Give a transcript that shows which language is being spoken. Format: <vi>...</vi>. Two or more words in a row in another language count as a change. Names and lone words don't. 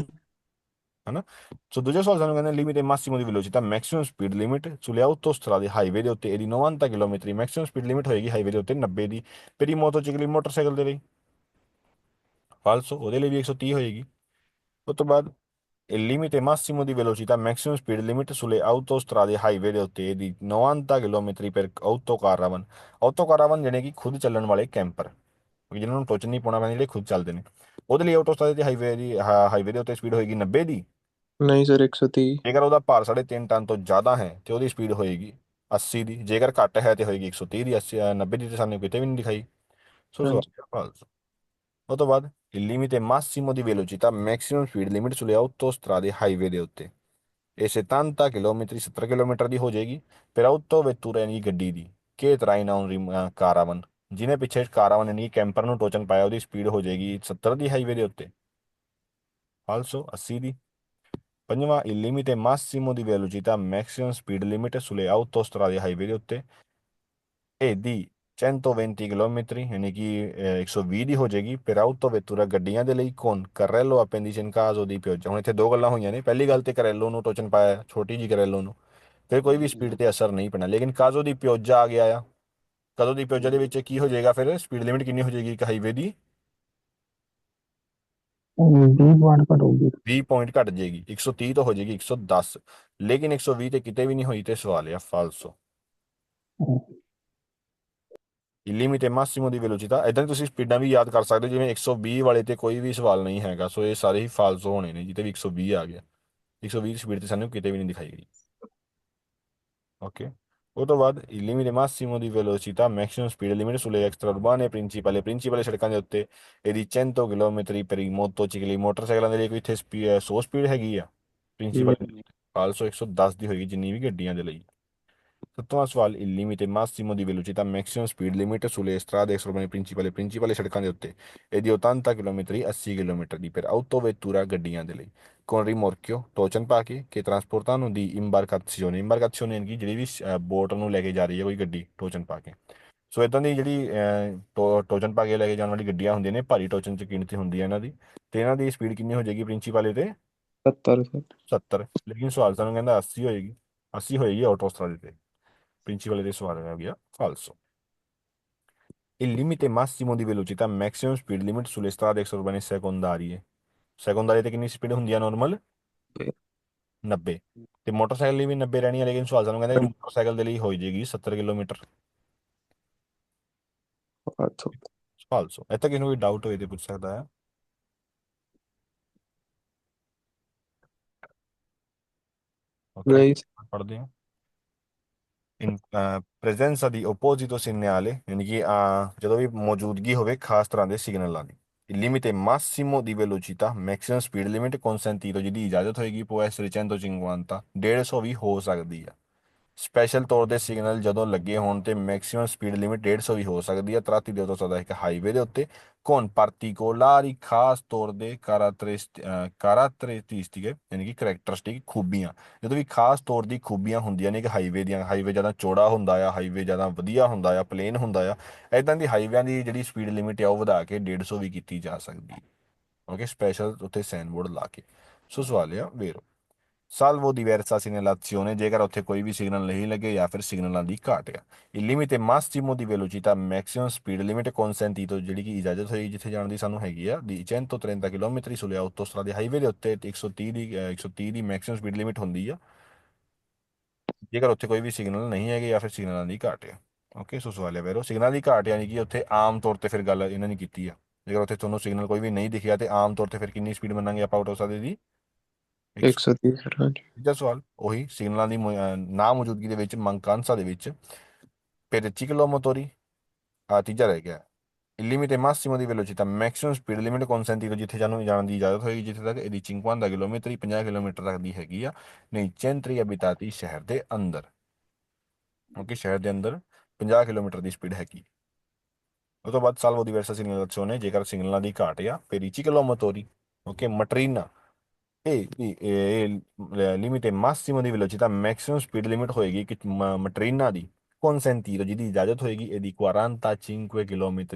<pa>ਹਨਾ। ਸੋ ਦੂਜਾ ਸਵਾਲ ਸਾਨੂੰ ਕਹਿੰਦੇ</pa> <it>limite massimo di velocità</it> <en>maximum speed limit</en> <it>sulle autostrade</it> <pa>ਹਾਈਵੇ ਦੇ ਉੱਤੇ ਇਹਦੀ 90 ਕਿਲੋਮੀਟਰ</pa> <en>maximum speed limit</en> <pa>ਹੋਏਗੀ ਹਾਈਵੇ ਦੇ ਉੱਤੇ 90 ਦੀ। ਫਿਰ ਮੋਟੋਚਿਕਲੀ ਮੋਟਰਸਾਈਕਲ ਦੇ ਲਈ ਫਾਲਸੋ ਉਹਦੇ ਲਈ ਵੀ 130 ਹੋਏਗੀ। ਉਸ ਤੋਂ ਬਾਅਦ</pa> <it>il limite massimo di velocità</it> <en>maximum speed limit</en> <it>sulle autostrade</it> <pa>highway ਦੇ ਉੱਤੇ ਇਹਦੀ 90 ਕਿਲੋਮੀਟਰ ਪਰ ਆਟੋਕਾਰਾਵਨ ਜਿਹੜੇ ਕਿ ਖੁਦ ਚੱਲਣ ਵਾਲੇ ਕੈਂਪਰ, ਜਿਹਨਾਂ ਨੂੰ ਟੋਚਨ ਨਹੀਂ ਪਾਉਣਾ ਪੈਂਦਾ, ਜਿਹੜੇ ਖੁਦ ਚੱਲਦੇ ਨੇ, ਉਹਦੇ ਲਈ ਆਟੋਸਟਰਾਦੇ ਤੇ ਹਾਈਵੇ ਦੇ ਉੱਤੇ ਸਪੀਡ ਹੋਏਗੀ 90 ਦੀ। ਨਹੀਂ ਸਰ 130। ਜੇਕਰ ਉਹਦਾ ਭਾਰ 3.5 ਟਨ ਤੋਂ ਜ਼ਿਆਦਾ ਹੈ ਤੇ ਉਹਦੀ ਸਪੀਡ ਹੋਏਗੀ 80 ਦੀ। ਜੇਕਰ ਘੱਟ ਹੈ ਤੇ ਹੋਏਗੀ 130 ਦੀ। 90 ਦੀ ਤੇ ਸਾਨੂੰ ਕਿਤੇ ਵੀ ਨਹੀਂ ਦਿਖਾਈ। ਸੋ ਹਾਂਜੀ ਫਾਲਸ। ਉਹ ਤੋਂ ਬਾਅਦ</pa> <it>il limite massimo di velocità</it> <en>maximum speed limit</en> <it>sulle autostrade</it> <pa>highway ਦੇ ਉੱਤੇ ਇਹ 70 ਕਿਲੋਮੀਟਰ 70 ਕਿਲੋਮੀਟਰ ਦੀ ਹੋ ਜਾਏਗੀ। ਫਿਰ autovettura ਯਾਨੀ ਗੱਡੀ ਦੀ ਕਿ traina ਕਾਰਾਵਨ ਜਿਹਨੇ ਪਿੱਛੇ ਕਾਰਾਵਨ ਯਾਨੀ ਕੈਂਪਰ ਨੂੰ ਟੋਚਨ ਪਾਇਆ ਉਹਦੀ ਸਪੀਡ ਹੋ ਜਾਏਗੀ 70 ਦੀ ਹਾਈਵੇ ਦੇ ਉੱਤੇ। ਫਾਲਸੋ 80 ਦੀ। ਪੰਜਵਾਂ</pa> <it>il limite massimo di velocità</it> <en>maximum speed limit</en> <it>sulle autostrade</it> <pa>ਹਾਈਵੇ ਦੇ ਉੱਤੇ ਇਹਦੀ 120 ਕਿਲੋਮੀਟਰ ਯਾਨੀ ਕਿ 120 ਦੀ ਹੋ ਜਾਏਗੀ। ਫਿਰ autovettura ਗੱਡੀਆਂ ਦੇ ਲਈ</pa> <it>con carrello appendice in caso di pioggia।</it> <pa>ਹੁਣ ਇੱਥੇ ਦੋ ਗੱਲਾਂ ਹੋਈਆਂ ਨੇ। ਪਹਿਲੀ ਗੱਲ ਤੇ ਕਰੈਲੋ ਨੂੰ ਟੋਚਨ ਪਾਇਆ, ਛੋਟੀ ਜੀ ਕਰੈਲੋ ਨੂੰ, ਫਿਰ ਕੋਈ ਵੀ ਸਪੀਡ ਤੇ ਅਸਰ ਨਹੀਂ ਪੈਣਾ। ਲੇਕਿਨ</pa> <it>caso di pioggia</it> <pa>ਆ ਗਿਆ ਆ। ਕਦੋਂ</pa> <it>di pioggia</it> <pa>ਦੇ ਵਿੱਚ ਕੀ ਹੋ ਜਾਏਗਾ? ਫਿਰ</pa> <en>speed limit</en> <pa>ਕਿੰਨੀ ਹੋ ਜਾਏਗੀ ਇੱਕ ਹਾਈਵੇ ਦੀ? 20 ਪੁਆਇੰਟ ਘਟੂਗੀ। 20 ਪੁਆਇੰਟ ਘਟ ਜਾਏਗੀ, 130 ਤੋਂ ਹੋ ਜਾਏਗੀ 110। ਲੇਕਿਨ 120 ਤੇ ਕਿਤੇ ਵੀ ਨਹੀਂ ਹੋਈ ਤੇ ਸਵਾਲ ਆ ਫਾਲਸੋ।</pa> <it>il limite massimo di velocità</it> <pa>ਇਦਾਂ ਤੁਸੀਂ ਸਪੀਡਾਂ ਵੀ ਯਾਦ ਕਰ ਸਕਦੇ ਹੋ, ਜਿਵੇਂ 120 ਵਾਲੇ ਤੇ ਕੋਈ ਵੀ ਸਵਾਲ ਨਹੀਂ ਹੈਗਾ। ਸੋ ਇਹ ਸਾਰੇ ਹੀ ਫਾਲਸੋ ਹੋਣੇ ਨੇ ਜਿੱਤੇ ਵੀ 120 ਆ ਗਿਆ। 120 ਦੀ ਸਪੀਡ ਤੇ ਸਾਨੂੰ ਕਿਤੇ ਵੀ ਨਹੀਂ ਦਿਖਾਈ ਗਈ। ਓਕੇ, ਉਹ ਤੋਂ ਬਾਅਦ</pa> <it>il limite massimo di velocità</it> <en>maximum speed limit</en> <it>sulle extraurbane principali</it> <pa>ਸੜਕਾਂ ਦੇ ਉੱਤੇ ਇਹਦੀ 100 ਕਿਲੋਮੀਟਰ</pa> <it>per i motocicli</it> <pa>ਮੋਟਰਸਾਈਕਲਾਂ ਦੇ ਲਈ ਕੋਈ ਇੱਥੇ 100 ਸਪੀਡ ਹੈਗੀ ਆ ਪ੍ਰਿੰਸੀਪਲ, ਆਲਸੋ 110 ਦੀ ਹੋਏਗੀ ਜਿੰਨੀ ਵੀ ਗੱਡੀਆਂ ਦੇ ਲਈ। ਸੱਤਵਾਂ ਸਵਾਲ</pa> <it>il limite massimo di velocità</it> <en>maximum speed limit</en> <it>sulle strade extraurbane principali</it> <pa>ਸੜਕਾਂ ਦੇ ਉੱਤੇ ਇਹਦੀ 80 ਕਿਲੋਮੀਟਰ 80 ਕਿਲੋਮੀਟਰ ਦੀ</pa> <it>per autovettura</it> <pa>ਗੱਡੀਆਂ ਦੇ ਲਈ</pa> <it>con rimorchio</it> <pa>ਟੋਚਨ ਪਾ ਕੇ</pa> <it>che trasportano di imbarcazione</it> <pa>ਯਾਨੀ ਕਿ ਜਿਹੜੀ ਵੀ ਬੋਟ ਨੂੰ ਲੈ ਕੇ ਜਾ ਰਹੀ ਹੈ ਕੋਈ ਗੱਡੀ ਟੋਚਨ ਪਾ ਕੇ। ਸੋ ਇਦਾਂ ਦੀ ਜਿਹੜੀ ਟੋਚਨ ਪਾ ਕੇ ਲੈ ਕੇ ਜਾਣ ਵਾਲੀ ਗੱਡੀਆਂ ਹੁੰਦੀਆਂ ਨੇ, ਭਾਰੀ ਟੋਚਨ ਚ ਗਿਣਤੀ ਹੁੰਦੀ ਹੈ ਇਹਨਾਂ ਦੀ, ਤੇ ਇਹਨਾਂ ਦੀ ਸਪੀਡ ਕਿੰਨੀ ਹੋ ਜਾਏਗੀ ਪ੍ਰਿੰਸੀਪਲ ਤੇ 70 ਸਰ। 70। ਲੇਕਿਨ ਸਵਾਲ ਸਾਨੂੰ ਕਹਿੰਦਾ 80 ਹੋਏਗੀ, 80 ਹੋਏਗੀ ਆਟੋਸਟਰਾਦੇ ਤੇ, ਪ੍ਰਿੰਸੀਪਲ ਦੇ ਸਵਾਲ ਹੋ ਗਿਆ ਫਾਲਸੋ।</pa> <it>Il limite massimo di velocità</it> <en>maximum speed limit</en> <it>sulle strade extraurbane secondarie</it> <pa>ਸੈਕੰਡਰੀ ਤੇ ਕਿੰਨੀ ਸਪੀਡ ਹੁੰਦੀ ਆ ਨਾਰਮਲ 90, ਤੇ ਮੋਟਰਸਾਈਕਲ ਲਈ ਵੀ 90 ਰਹਿਣੀ ਹੈ, ਲੇਕਿਨ ਸਵਾਲ ਸਾਨੂੰ ਕਹਿੰਦਾ ਮੋਟਰਸਾਈਕਲ ਦੇ ਲਈ ਹੋ ਜਾਏਗੀ 70 ਕਿਲੋਮੀਟਰ ਫਾਲਸੋ। ਇੱਥੇ ਕਿਸੇ ਨੂੰ ਕੋਈ ਡਾਊਟ ਹੋਏ ਤੇ ਪੁੱਛ ਸਕਦਾ ਹੈ। ਓਕੇ, ਨਹੀਂ ਪੜ੍ਹਦੇ ਹਾਂ।</pa> <it>in presenza di apposito segnale</it> <pa>ਯਾਨੀ ਕਿ ਜਦੋਂ ਵੀ ਮੌਜੂਦਗੀ ਹੋਵੇ ਖਾਸ ਤਰ੍ਹਾਂ ਦੇ ਸਿਗਨਲਾਂ ਦੀ।</pa> <it>Il limite massimo di velocità</it> <en>maximum speed limit</en> <pa>consentito ਜਿਹਦੀ ਇਜਾਜ਼ਤ ਹੋਏਗੀ</pa> <it>può essere 150,</it> <pa>150 ਵੀ ਹੋ ਸਕਦੀ ਆ। ਸਪੈਸ਼ਲ ਤੌਰ ਦੇ ਸਿਗਨਲ ਜਦੋਂ ਲੱਗੇ ਹੋਣ ਤੇ</pa> <en>maximum speed limit</en> <pa>150 ਵੀ ਹੋ ਸਕਦੀ ਹੈ ਤਰਾਤੀ ਦੇ ਤੋਂ ਸਕਦਾ ਇੱਕ ਹਾਈਵੇ ਦੇ ਉੱਤੇ</pa> <it>con particolari</it> <pa>ਖਾਸ ਤੌਰ ਦੇ ਕਾਰਾਤਰਿਸਟਿਕ ਯਾਨੀ ਕਿ ਕਰੈਕਟਰਿਸਟਿਕ ਖੂਬੀਆਂ। ਜਦੋਂ ਵੀ ਖਾਸ ਤੌਰ ਦੀ ਖੂਬੀਆਂ ਹੁੰਦੀਆਂ ਨੇ ਕਿ ਹਾਈਵੇ ਦੀਆਂ, ਹਾਈਵੇ ਜ਼ਿਆਦਾ ਚੌੜਾ ਹੁੰਦਾ ਆ, ਹਾਈਵੇ ਜ਼ਿਆਦਾ ਵਧੀਆ ਹੁੰਦਾ ਆ, ਪਲੇਨ ਹੁੰਦਾ ਆ, ਇਦਾਂ ਦੀ ਹਾਈਵਿਆਂ ਦੀ ਜਿਹੜੀ</pa> <en>speed limit</en> <pa>ਆ ਉਹ ਵਧਾ ਕੇ 150 ਵੀ ਕੀਤੀ ਜਾ ਸਕਦੀ ਹੈ। ਓਕੇ, ਸਪੈਸ਼ਲ ਉੱਥੇ</pa> <en>sign board</en> <pa>ਲਾ ਕੇ। ਸੋ ਸਵਾਲ ਆ ਵੇਰੋ</pa> <it>salvo diversa segnalazione</it> <pa>ਜੇਕਰ ਉੱਥੇ ਕੋਈ ਵੀ ਸਿਗਨਲ ਨਹੀਂ ਲੱਗੇ ਜਾਂ ਫਿਰ ਸਿਗਨਲਾਂ ਦੀ ਘਾਟ ਆ।</pa> <it>il limite massimo di velocità</it> <en>maximum speed limit</en> <pa>consentito ਜਿਹੜੀ ਕਿ ਇਜਾਜ਼ਤ ਹੋਈ ਜਿੱਥੇ ਜਾਣ ਦੀ ਸਾਨੂੰ ਹੈਗੀ ਆ ਦੀ 130 ਕਿਲੋਮੀਟਰ</pa> <it>sulle autostrade</it> <pa>ਹਾਈਵੇ ਦੇ ਉੱਤੇ 130 ਦੀ</pa> <en>maximum speed limit</en> <pa>ਹੁੰਦੀ ਆ ਜੇਕਰ ਉੱਥੇ ਕੋਈ ਵੀ ਸਿਗਨਲ ਨਹੀਂ ਹੈਗੇ ਜਾਂ ਫਿਰ ਸਿਗਨਲਾਂ ਦੀ ਘਾਟ ਆ। ਓਕੇ, ਸੋ ਸਵਾਲ ਹੈ ਵੈਰੋ ਸਿਗਨਲ ਦੀ ਘਾਟ ਯਾਨੀ ਕਿ ਉੱਥੇ ਆਮ ਤੌਰ ਤੇ ਫਿਰ ਗੱਲ ਇਹਨਾਂ ਨੇ ਕੀਤੀ ਆ ਜੇਕਰ ਉੱਥੇ ਤੁਹਾਨੂੰ ਸਿਗਨਲ ਕੋਈ ਵੀ ਨਹੀਂ ਦਿਖਿਆ ਤੇ ਆਮ ਤੌਰ ਤੇ ਫਿਰ ਕਿੰਨੀ ਸਪੀਡ ਮੰਨਾਂਗੇ ਆਪਾਂ ਆਟੋਸਟਰਾਦੇ ਦੀ 130 ਸਰ। ਹਾਂਜੀ ਤੀਜਾ ਸਵਾਲ ਉਹੀ ਸਿਗਨਲਾਂ ਦੀ ਨਾ ਮੌਜੂਦਗੀ ਦੇ ਵਿੱਚ ਮੰਕਾਂਸਾ ਦੇ ਵਿੱਚ</pa> <it>per ciclomotori</it> <pa>ਤੀਜਾ ਰਹਿ ਗਿਆ</pa> <it>il limite massimo di velocità</it> <en>maximum speed limit</en> <pa>consentito ਜਿੱਥੇ ਜਾਣ ਦੀ ਇਜਾਜ਼ਤ ਹੋਏਗੀ ਜਿੱਥੇ ਤੱਕ ਇਹਦੀ 50 ਕਿਲੋਮੀਟਰ 50 ਕਿਲੋਮੀਟਰ ਤੱਕ ਦੀ ਹੈਗੀ ਆ ਨਹੀਂ</pa> <it>centri abitati</it> <pa>ਸ਼ਹਿਰ ਦੇ ਅੰਦਰ। ਓਕੇ, ਸ਼ਹਿਰ ਦੇ ਅੰਦਰ 50 ਕਿਲੋਮੀਟਰ ਦੀ ਸਪੀਡ ਹੈਗੀ। ਉਹ ਤੋਂ ਬਾਅਦ</pa> <it>salvo diversa segnalazione</it> <pa>ਜੇਕਰ ਸਿਗਨਲਾਂ ਦੀ ਘਾਟ ਆ</pa> <it>per i ciclomotori</it> <pa>ਓਕੇ ਮਟਰੀਨਾ</pa> <it>limite massimo di velocità</it> <en>maximum speed limit</en> <pa>ਹੋਏਗੀ ਕਿ ਮਟਰੀਨਾ ਦੀ consentito ਜਿਹਦੀ ਇਜਾਜ਼ਤ ਹੋਏਗੀ ਇਹਦੀ 45 ਕਿਲੋਮੀਟਰ।</pa>